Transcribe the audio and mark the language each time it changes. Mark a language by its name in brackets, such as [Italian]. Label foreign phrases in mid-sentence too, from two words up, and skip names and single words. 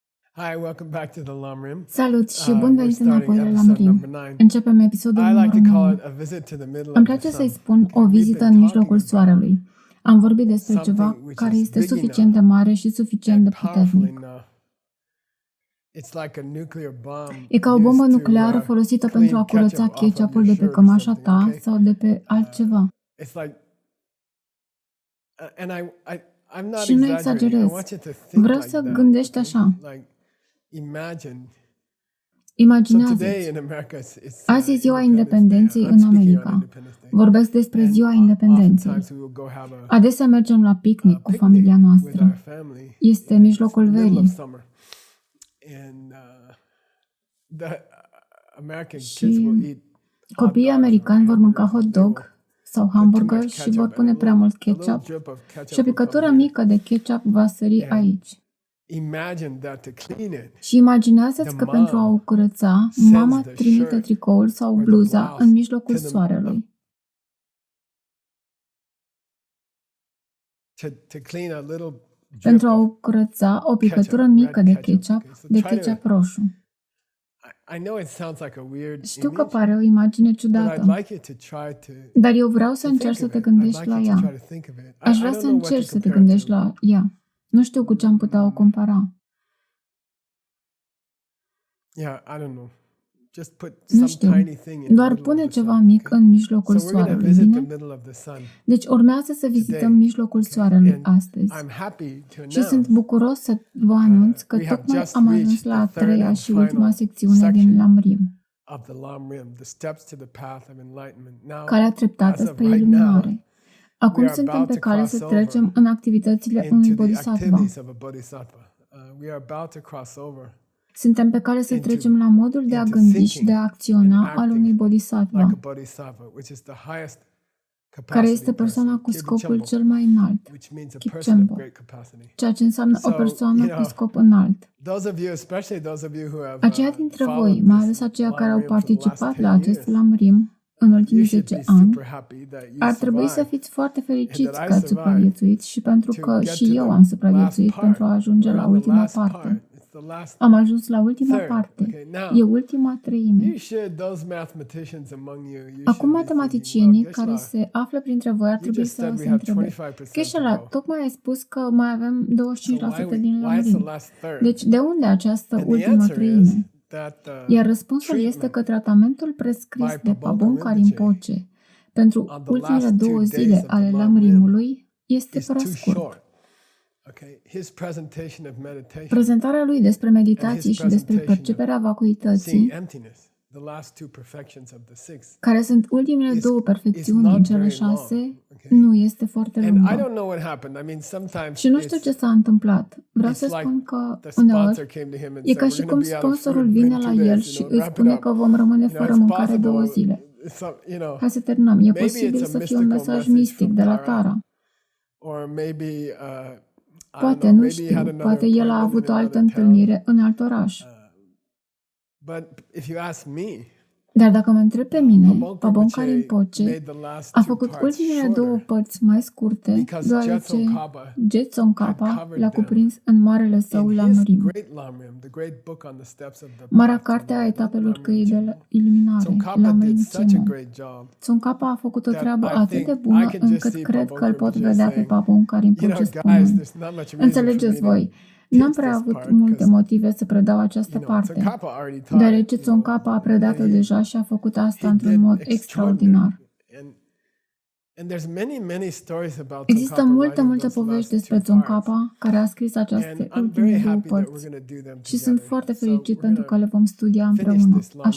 [English] Hi, welcome back to the Lamrim. [Romanian] Salut și bun [English] We're [Romanian] venit [English] starting [Romanian] înapoi la [English] episode [Romanian] Lamrim. [English] number 9. [Romanian] Începem episodul [English] I like [Romanian] numărul [English] to call [Romanian] 9. [English] it a visit to the middle [Romanian] Îmi [English] of the place sun. [Romanian] să-i spun o [English] Okay, we've [Romanian] vizită [English] been [Romanian] în mijlocul [English] talking about [Romanian] soarelui. Am vorbit despre [English] something [Romanian] ceva [English] which [Romanian] care [English] is [Romanian] este [English] big [Romanian] suficient de [English] enough [Romanian] mare și suficient de [English] and powerful [Romanian] puternic. [English] enough. It's like a nuclear bomb [Romanian] E ca o bombă [English] used to, [Romanian] nucleară folosită pentru a [English] clean [Romanian] curăța [English] ketchup off of [Romanian] ketchupul [English] your [Romanian] de pe [English] shirt or [Romanian] cămașa [English] something, [Romanian] ta [English] okay? [Romanian] sau de pe altceva. [English] It's like, and I'm not [Romanian] Și nu [English] exaggerating. I [Romanian] exagerez. [English] want you to think [Romanian] Vreau [English] like [Romanian] să [English] that. [Romanian] gândești [English] Okay? [Romanian] așa. [English] Like, imagine. So [Romanian] Imaginează-ți. [English] today in America, it's [Romanian] Azi e ziua [English] Independence Day. [Romanian] independenței [English] I'm [Romanian] în [English] speaking on [Romanian] America. [English] Independence Day. [Romanian] Vorbesc despre [English] And [Romanian] ziua independenței. [English] oftentimes we will go have a [Romanian] Adesea mergem la picnic cu familia [English] with our [Romanian] noastră. [English] family. [Romanian] Este [English] in [Romanian] mijlocul [English] the middle of [Romanian] verii [English] summer. And the American kids will [Romanian] și [English] eat [Romanian] copiii americani vor mânca [English] hot dog [Romanian] sau hamburger și vor pune prea mult ketchup și o picătură mică de ketchup va sări aici. [English] Imagine that to clean it. [Romanian] Și imaginează-ți că pentru a o curăța, mama trimite tricoul sau bluza în mijlocul soarelui. [English] To clean a little [Romanian] Pentru [English] drip [Romanian] a [English] of [Romanian] o curăța o picătură [English] ketchup, [Romanian] mică [English] red [Romanian] de ketchup. [English] ketchup, Okay, so [Romanian] de [English] try to- [Romanian] ketchup roșu. [English] I know it sounds like a weird [Romanian] Știu că [English] image, [Romanian] pare o imagine [English] but I'd [Romanian] ciudată, [English] like you to try to [Romanian] dar eu vreau să [English] think [Romanian] încerci să [English] of [Romanian] te [English] it. I'd [Romanian] gândești [English] like [Romanian] la [English] you to [Romanian] ea. [English] try to think of it. [Romanian] Aș [English] I [Romanian] vrea [English] don't [Romanian] să [English] know what to [Romanian] încerci să te [English] compare it [Romanian] gândești [English] to. [Romanian] la ea. Nu știu cu ce am putea o compara. [English] Yeah, I don't know. Just put [Romanian] Nu [English] some [Romanian] știu. [English] tiny thing in the [Romanian] Doar [English] middle of [Romanian] pune [English] the [Romanian] ceva [English] sun, [Romanian] mic [English] okay? [Romanian] în mijlocul [English] So we're going to [Romanian] soarelui, [English] visit the [Romanian] bine? [English] middle of the sun. [Romanian] Deci urmează să vizităm [English] Today, [Romanian] mijlocul soarelui [English] And [Romanian] astăzi. [English] I'm happy to [Romanian] Și sunt [English] announce [Romanian] bucuros să vă anunț că [English] we have [Romanian] tocmai [English] just [Romanian] am ajuns [English] reached [Romanian] la a [English] the third [Romanian] treia [English] and [Romanian] și ultima [English] final [Romanian] secțiune din [English] section [Romanian] Lamrim, [English] of the Lamrim, the steps to the path of enlightenment. Now, [Romanian] calea treptată [English] as of [Romanian] spre [English] right [Romanian] iluminare. [English] now, [Romanian] Acum [English] we are [Romanian] suntem [English] about [Romanian] pe [English] to [Romanian] cale să [English] cross over [Romanian] trecem în activitățile unui [English] into the [Romanian] bodhisattva. [English] activities of a bodhisattva. We are about to cross over [Romanian] Suntem pe cale să [English] into- [Romanian] trecem la modul de a [English] into [Romanian] gândi și [English] thinking [Romanian] de a acționa [English] and [Romanian] al [English] acting [Romanian] unui bodhisattva, [English] like a bodhisattva, which is the highest [Romanian] care [English] capacity [Romanian] este persoana [English] person, [Romanian] cu scopul [English] Kibichambo, [Romanian] cel mai înalt, [English] which means a [Romanian] Kip [English] person of [Romanian] Chambo. [English] great capacity. [Romanian] ceea ce înseamnă o [English] So, [Romanian] persoană [English] you [Romanian] cu [English] know, [Romanian] scop înalt. [English] Those of you, especially those of you who have [Romanian] Aceia dintre voi, [English] followed [Romanian] mai [English] this [Romanian] ales aceia care au [English] Lamrim for the last [Romanian] participat [English] 10 [Romanian] la acest [English] years, [Romanian] Lamrim în [English] you [Romanian] ultimii [English] should [Romanian] 10 [English] be [Romanian] ani, [English] super happy that you [Romanian] ar trebui să [English] survived [Romanian] fiți foarte fericiți [English] and that [Romanian] că [English] I [Romanian] ați supraviețuit și pentru [English] to [Romanian] că [English] get [Romanian] și [English] to [Romanian] eu [English] the [Romanian] am supraviețuit [English] last [Romanian] pentru a [English] part. [Romanian] ajunge [English] We're [Romanian] la [English] on the [Romanian] ultima [English] last [Romanian] parte. [English] part. It's the last [Romanian] Am ajuns la ultima [English] third. [Romanian] parte. [English] Okay, now, [Romanian] E ultima treime. [English] you should, those mathematicians among you, you [Romanian] Acum [English] should be thinking, [Romanian] matematicienii [English] well, [Romanian] care [English] Geshe-la, [Romanian] se află printre voi ar [English] you [Romanian] trebui [English] just [Romanian] să [English] said [Romanian] se [English] we have [Romanian] întrebe. [English] 25% to [Romanian] Cheșela, [English] go. [Romanian] tocmai ai spus că mai avem [English] So [Romanian] 25% din [English] why is the [Romanian] Lamrim. [English] last third? [Romanian] Deci de unde această [English] And the [Romanian] ultimă [English] answer is [Romanian] treime? [English] that [Romanian] Iar răspunsul este [English] treatment [Romanian] că tratamentul prescris [English] by [Romanian] de [English] Pabon [Romanian] Pabon [English] Rinpoche [Romanian] Rinpoche pentru [English] on the [Romanian] ultimele [English] last 2 [Romanian] 2 [English] days [Romanian] zile [English] of the [Romanian] ale [English] Lam Rim [Romanian] Lamrimului este [English] is [Romanian] prea [English] too [Romanian] scurt. [English] short. Okay, his presentation of meditation, [Romanian] Prezentarea lui despre meditație și despre perceperea [English] seeing [Romanian] vacuității, [English] emptiness, the last two perfections of the six. [Romanian] care sunt ultimele [English] is- [Romanian] două [English] is [Romanian] perfecțiuni [English] not [Romanian] din cele [English] very [Romanian] 6, [English] long, okay? [Romanian] nu este foarte [English] And I [Romanian] lungă. [English] don't know what happened. I mean, sometimes [Romanian] Și nu știu ce s-a întâmplat. Vreau [English] it's [Romanian] să [English] like [Romanian] spun că [English] the sponsor [Romanian] uneori [English] came to him and [Romanian] e [English] said, [Romanian] ca [English] "We're [Romanian] și [English] going [Romanian] cum [English] to be out of [Romanian] sponsorul [English] food [Romanian] vine [English] in [Romanian] la [English] 2 [Romanian] el [English] days, [Romanian] și [English] you know, [Romanian] îi [English] wrap it [Romanian] spune [English] up." [Romanian] că vom rămâne [English] You know, [Romanian] fără [English] it's [Romanian] mâncare 2 [English] possible, [Romanian] zile. [English] you know, [Romanian] Hai să terminăm. E [English] Maybe [Romanian] posibil [English] it's a [Romanian] să fie un [English] mystical [Romanian] mesaj [English] message [Romanian] mistic [English] from [Romanian] de la [English] Tara. [Romanian] Tara. [English] or maybe I don't [Romanian] Poate, [English] know, [Romanian] nu [English] maybe he had [Romanian] știu, [English] another [Romanian] poate el a [English] appointment [Romanian] avut [English] in [Romanian] o altă [English] another town. [Romanian] întâlnire în alt oraș. [English] But if you ask me, [Romanian] Dar dacă mă întreb pe mine, [English] Pabon [Romanian] Pabon [English] Rinpoche [Romanian] Rinpoche [English] made the last [Romanian] a [English] two [Romanian] făcut [English] parts [Romanian] ultimele 2 [English] shorter [Romanian] părți mai scurte, [English] because [Romanian] deoarece [English] Jetson-Kapa [Romanian] Jetson Kappa [English] covered [Romanian] le-a [English] them [Romanian] cuprins în marele său [English] in his [Romanian] Lamrim, [English] great Lamrim, the great book on the steps of the [Romanian] marea [English] path to [Romanian] carte a [English] enlightenment, [Romanian] etapelor [English] Lamrim [Romanian] căii de [English] Chenmo. [Romanian] iluminare, [English] Tsongkhapa did [Romanian] Lamrim [English] such a [Romanian] Chenmo. [English] great job [Romanian] Tsongkhapa a făcut o [English] that [Romanian] treabă [English] I [Romanian] atât [English] think [Romanian] de [English] I [Romanian] bună [English] can just [Romanian] încât [English] see [Romanian] cred [English] Pabon [Romanian] că îl pot [English] Rinpoche [Romanian] vedea pe [English] saying, [Romanian] Pabon [English] you [Romanian] Rinpoche [English] know, guys, [Romanian] spunând: [English] there's not much reason for [Romanian] Înțelegeți [English] me to [Romanian] voi, n-am [English] teach [Romanian] prea [English] this [Romanian] avut [English] part [Romanian] multe [English] because, [Romanian] motive să predau această [English] you know, [Romanian] parte, [English] Tsongkhapa already taught it, [Romanian] deoarece [English] you know, [Romanian] Tsongkhapa a predat-o [English] and [Romanian] deja și a făcut asta [English] he [Romanian] într-un [English] did [Romanian] mod [English] extraordinary. [Romanian] extraordinar. [English] And there's many stories about [Romanian] Există [English] Tsongkhapa [Romanian] multe [English] writing those [Romanian] povești [English] last [Romanian] despre [English] two parts. [Romanian] Tsongkhapa, care a scris [English] And [Romanian] aceste [English] I'm very [Romanian] ultime 2 [English] happy that we're [Romanian] părți. [English] going to do them [Romanian] Și sunt [English] together. [Romanian] foarte [English] So [Romanian] fericit [English] we're [Romanian] pentru că [English] gonna [Romanian] le vom studia [English] finish [Romanian] împreună. [English] this Lamrim